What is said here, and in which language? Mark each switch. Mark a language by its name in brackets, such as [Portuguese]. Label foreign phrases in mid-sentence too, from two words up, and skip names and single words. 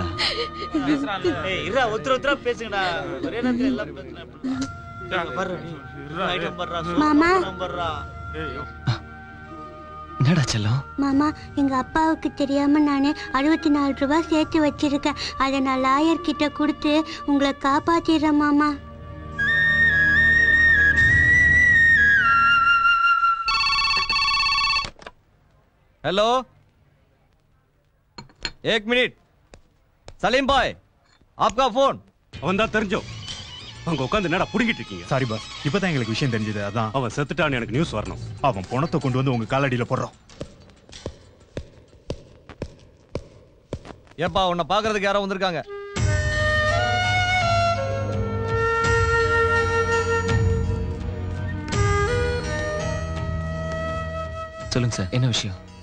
[Tamil] ஏய் இரா ஒருத்தர பேசுங்கடா ஒரே நேரத்துல எல்லாம் பேசுறேன் மாமா என்னடா செல்லம் மாமா எங்க அப்பாவுக்கு தெரியாம நானு 64 ரூபாய் சேர்த்து வச்சிருக்கேன் அதை நான் லாயர் கிட்ட கொடுத்து உங்களை காப்பாத்திடுறேன் மாமா [Hindi] हेलो एक मिनट सलीम भाई आपका फोन [Tamil] அவன் தான் தெரிஞ்சோ அங்க உட்கார்ந்து என்னடா புடிங்கிட்டு இருக்கீங்க சாரி பாஸ் இப்பதான் எங்களுக்கு விஷயம் தெரிஞ்சது அதான் அவன் செத்துட்டான்னு எனக்கு நியூஸ் வரணும் அவன் பணத்தை கொண்டு வந்து உங்க காலடியில போடுறோம் ஏப்பா உன்னை பாக்குறதுக்கு யாரோ வந்திருக்காங்க சொல்லுங்க சார் என்ன விஷயம்